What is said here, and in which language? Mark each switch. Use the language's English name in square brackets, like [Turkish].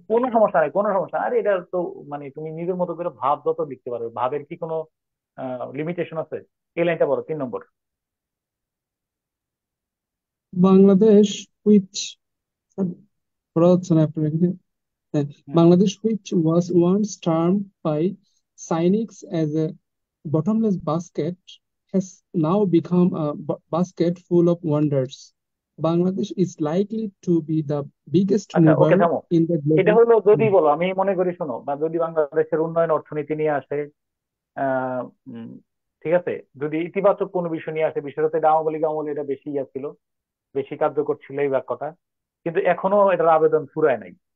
[Bangla] কোনো সমস্যা নেই, কোনো সমস্যা। আরে এটা তো মানে তুমি নিজের মতো করে ভাব যত লিখতে পারবে, ভাবের কি কোনো লিমিটেশন আছে? এই লাইনটা বলো, 3 নম্বর। বাংলাদেশ হুইচ, পড়া হচ্ছে না আপনার এখানে? হ্যাঁ, হুম। Bangladesh which [English] Was once termed by cynics as a bottomless basket has now become a basket full of wonders. Bangladesh is likely to be the biggest [Bangla] আচ্ছা, ওকে, [English] mover [Bangla] থামো। [English] in the [Bangla] এটা [English] global. [Bangla] হলো যদি বলো, আমি মনে করি শোনো, বা যদি বাংলাদেশের উন্নয়ন অর্থনীতি নিয়ে আসে, আহ উম, ঠিক আছে, যদি ইতিবাচক কোনো বিষয় নিয়ে আসে, বিশেষত এটা আওয়ামী লীগ আমলে এটা বেশি ছিল, বেশি কার্যকর ছিল এই বাক্যটা, কিন্তু এখনো এটার আবেদন ফুরায় নাই।